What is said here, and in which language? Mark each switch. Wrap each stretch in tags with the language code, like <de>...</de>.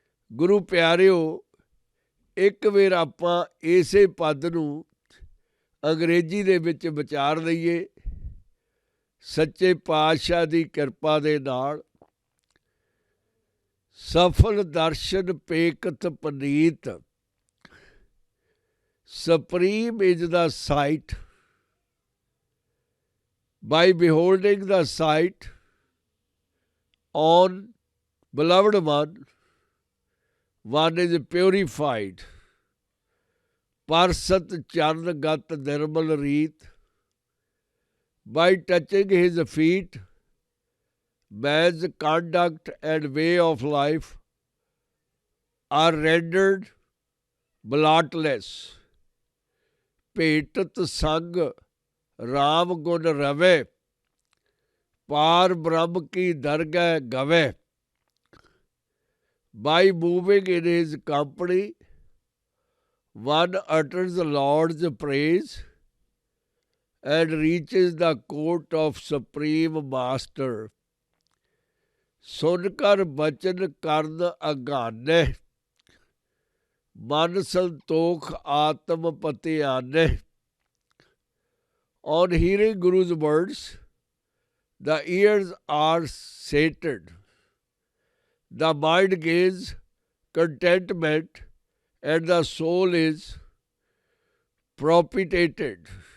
<pa>ਗੁਰੂ ਪਿਆਰਿਓ, ਇੱਕ ਵਾਰ ਆਪਾਂ ਇਸੇ ਪਦ ਨੂੰ ਅੰਗਰੇਜ਼ੀ ਦੇ ਵਿੱਚ ਵਿਚਾਰ ਲਈਏ। ਸੱਚੇ ਪਾਤਸ਼ਾਹ ਦੀ ਕਿਰਪਾ ਦੇ ਨਾਲ ਸਫਲ ਦਰਸ਼ਨ ਪੇਕਤ Puneet,</pa> <en>supreme is the sight. By beholding the sight on beloved one is purified.</en> <pa>Parsat Chan Gat Nirmal Reet.</pa> <en>By touching his feet, man's conduct and way of life are rendered blotless.</en> <pa>ਭੇਟਤ ਸੰਗ ਰਾਮ ਗੁਣ ਰਵੇ, ਪਾਰ ਬ੍ਰਹਮ ਕੀ ਦਰਗਹਿ ਗਵੇ।</pa> <en>By moving in his company, one utters the Lord's praise and reaches the court of Supreme Master.</en> <pa>ਸੁਨ ਕਰ ਬਚਨ ਕਰਨ ਅਗਾਨੇ, ਮਨ ਸੰਤੋਖ ਆਤਮ ਪਤਿਆਨੇ।</pa> <en>On hearing Guru's words, the ears are sated, the mind gains contentment, and the soul is propitiated.</en>